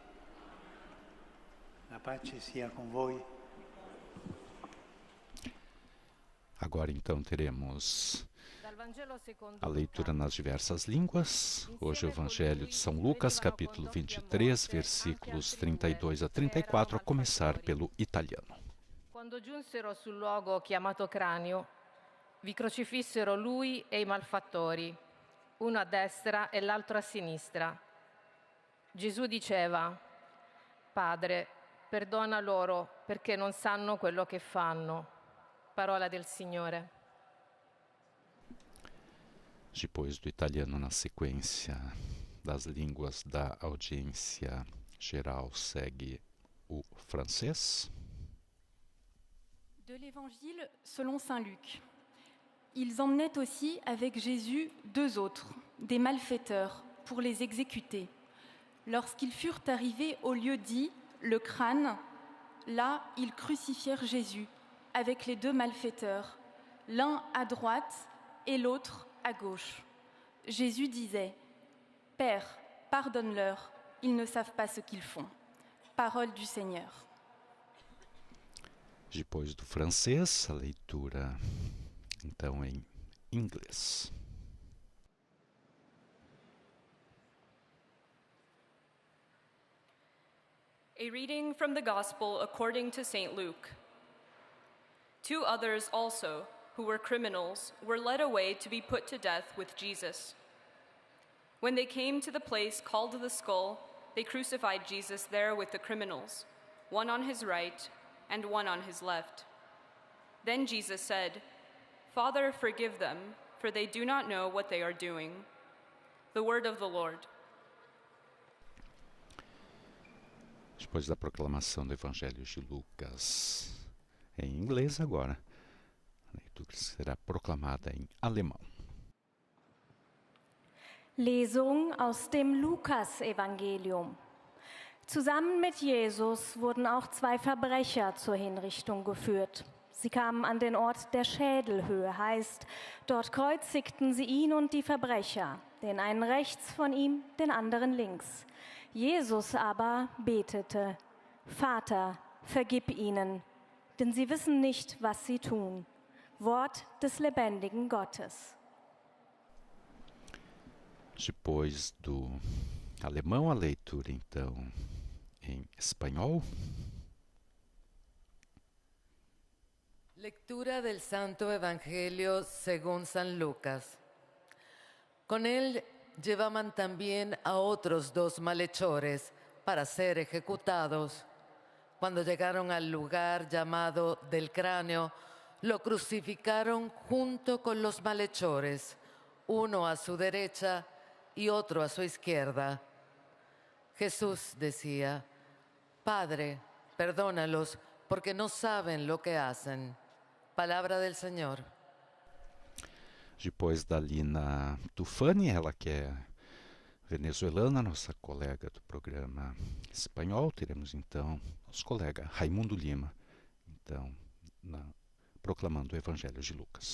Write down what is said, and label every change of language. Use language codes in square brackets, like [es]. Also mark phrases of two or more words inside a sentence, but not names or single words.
[pt] A paz seja com vós. Agora então teremos a leitura nas diversas línguas. Hoje o Evangelho de São Lucas, capítulo 23, versículos 32 a 34, a começar pelo italiano. [it] Quando giunsero sul luogo chiamato Cranio, vi crocifissero lui e i malfattori, uno a destra e l'altro a sinistra. Gesù diceva: Padre, perdona loro perché non sanno quello che fanno. Parola del Signore. [pt] Depois do italiano, na sequência das línguas da audiência geral, segue o francês. [fr] De l'Évangile selon saint Luc. Ils emmenaient aussi avec Jésus 2 autres, des malfaiteurs, pour les exécuter. Lorsqu'ils furent arrivés au lieu dit, le crâne, là, ils crucifièrent Jésus avec les 2 malfaiteurs, l'un à droite et l'autre à gauche. Jésus disait, « Père, pardonne-leur, ils ne savent pas ce qu'ils font. » Parole du Seigneur. [pt] Depois do francês, a leitura, então, em inglês. [en] A reading from the Gospel according to St. Luke. 2 others also, who were criminals, were led away to be put to death with Jesus. When they came to the place called the Skull, they crucified Jesus there with the criminals, one on his right and one on his left. Then Jesus said, "Father, forgive them, for they do not know what they are doing." The word of the Lord. [pt] Depois da proclamação do Evangelho de Lucas em inglês, agora a leitura será proclamada em alemão. [de] Lesung aus dem Lukas-Evangelium. Zusammen mit Jesus wurden auch 2 Verbrecher zur Hinrichtung geführt. Sie kamen an den Ort der Schädelhöhe, heißt, dort kreuzigten sie ihn und die Verbrecher, den einen rechts von ihm, den anderen links. Jesus aber betete, Vater, vergib ihnen, denn sie wissen nicht, was sie tun. Wort des lebendigen Gottes. [pt] Depois do alemão, a leitura, então, em espanhol. [es] Lectura del Santo Evangelio según San Lucas. Con él llevaban también a otros 2 malhechores para ser ejecutados. Cuando llegaron al lugar llamado del Cráneo, lo crucificaron junto con los malhechores, uno a su derecha y otro a su izquierda. Jesús decía, Padre, perdónalos porque no saben lo que hacen. Palabra del Senhor. [pt] Depois da Lina Tufani, ela que é venezuelana, nossa colega do programa espanhol, teremos então nosso colega Raimundo Lima, então, proclamando o Evangelho de Lucas.